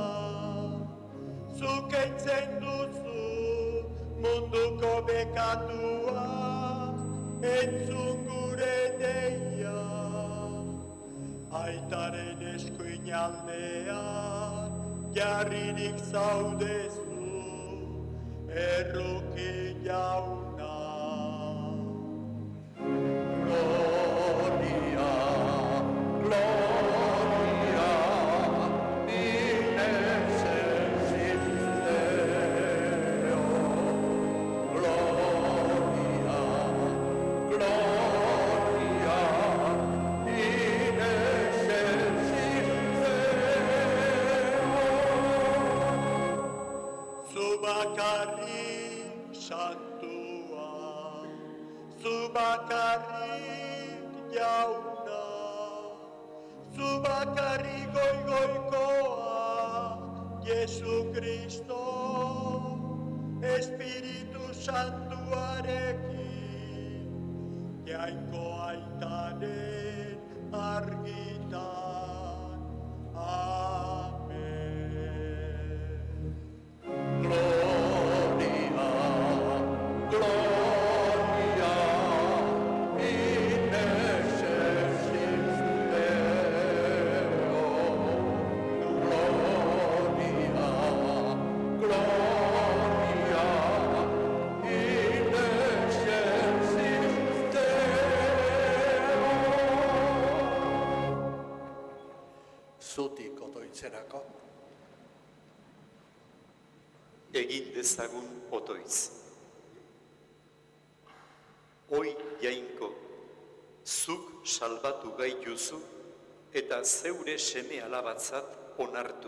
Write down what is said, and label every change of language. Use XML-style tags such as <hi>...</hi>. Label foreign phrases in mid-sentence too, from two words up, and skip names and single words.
<eu>Zuk entzen duzu munduko bekatua, entzun aitaren eskuinaldean, jarririk zaudezu, erruki jauna.</eu> <la>Gloria, gloria, in excelsis Deo. Gloria, gloria, in excelsis Deo.</la> <eu>Zu bakarrik santua, zu bakarrik jauna, zu bakarrik goigoikoa, Jesu Kristo, Espiritu Santuarekin, jainko aitaren argitan. Amen.</eu> <la>Gloria, gloria, in excelsis Deo. Gloria, gloria, in excelsis Deo.</la> <eu>Zutik otoitzerako. Egin dezagun otoiz. Oi jainko, zuk salbatu gaituzu eta zeure seme alabatzat onartu.</eu>